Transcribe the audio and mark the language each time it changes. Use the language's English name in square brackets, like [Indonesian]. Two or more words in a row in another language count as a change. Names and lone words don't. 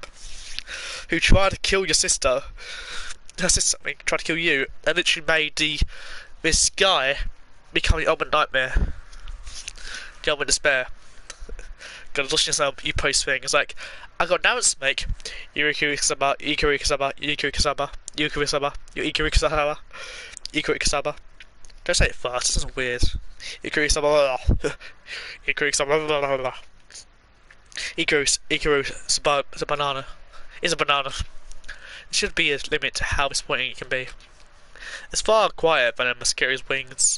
[English] Who tried to kill your sister. Her sister, I mean, tried to kill you, and literally made this guy become the ultimate nightmare. The ultimate despair. Gotta listen to you post thing. It's like, I got an announcement to make. Yurikuri-sama, Yurikuri-sama, Yurikuri-sama, Yurikuri-sama, Yurikuri-sama, Yurikuri-sama. Don't say it fast, it sounds weird. Yurikuri-sama, Yurikuri-sama, Ikaru's a banana. It's a banana. There should be a limit to how disappointing it can be. It's far quieter than a mosquito's wings.